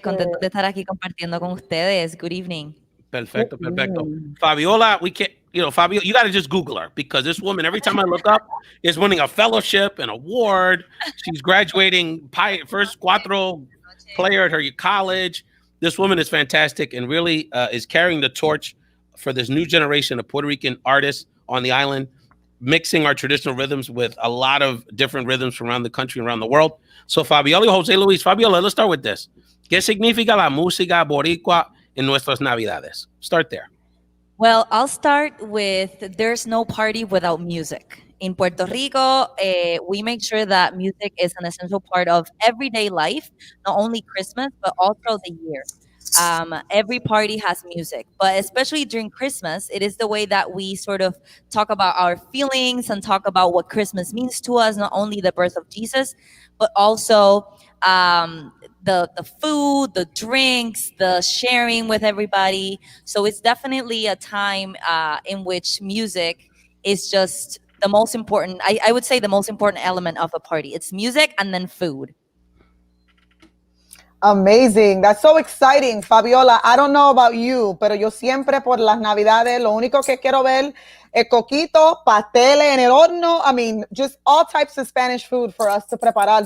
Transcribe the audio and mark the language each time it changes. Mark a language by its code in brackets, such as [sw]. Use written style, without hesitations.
[es] Contento de estar aquí compartiendo con ustedes. [en] Good evening. [es] Perfecto. [en] Fabiola, we can't, Fabiola, you got to just Google her because this woman, every time I look up, is winning a fellowship, an award. She's graduating first cuatro player at her college. This woman is fantastic and really is carrying the torch for this new generation of Puerto Rican artists on the island, mixing our traditional rhythms with a lot of different rhythms from around the country, around the world. So Fabiola, Jose Luis, Fabiola, let's start with this. [es] ¿Qué significa la música boricua en nuestras navidades? [en] Start there. Well, I'll start with there's no party without music. In Puerto Rico, we make sure that music is an essential part of everyday life, not only Christmas, but all throughout the year. Every party has music, but especially during Christmas, it is the way that we sort of talk about our feelings and talk about what Christmas means to us, not only the birth of Jesus, but also the food, the drinks, the sharing with everybody. So it's definitely a time in which music is just the most important, I would say the most important element of a party. It's music and then food. Amazing. That's so exciting, Fabiola. I don't know about you, [es] pero yo siempre por las Navidades, lo único que quiero ver es coquito, pasteles en el horno. [en] I mean, just all types of Spanish food for us to preparar.